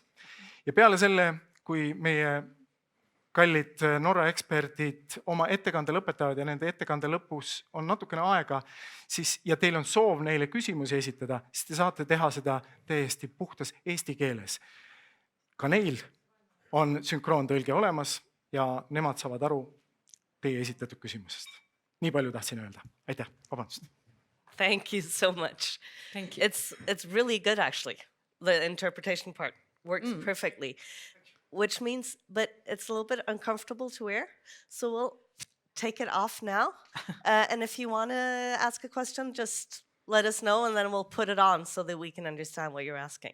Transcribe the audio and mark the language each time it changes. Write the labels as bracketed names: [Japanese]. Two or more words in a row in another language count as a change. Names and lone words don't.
[Estonian] Ja peale selle, kui meie kallid Norra eksperdid oma ettekande lõpetavad ja nende ettekande lõpus on natukene aega, siis, ja teil on soov neile küsimusi esitada, siis te saate teha seda täiesti puhtas eesti keeles. Ka neil on sünkroontõlge olemas ja nemad saavad aru teie esitatud küsimusest. Nii palju tahtsin öelda. Aitäh, vabandust. [English] Thank you so much. Thank you. It's really good, actually. The interpretation part works perfectly, which means, but it's a little bit uncomfortable to wear. So we'll take it off now. And if you want to ask a question, just let us know, and then we'll put it on so that we can understand what you're asking.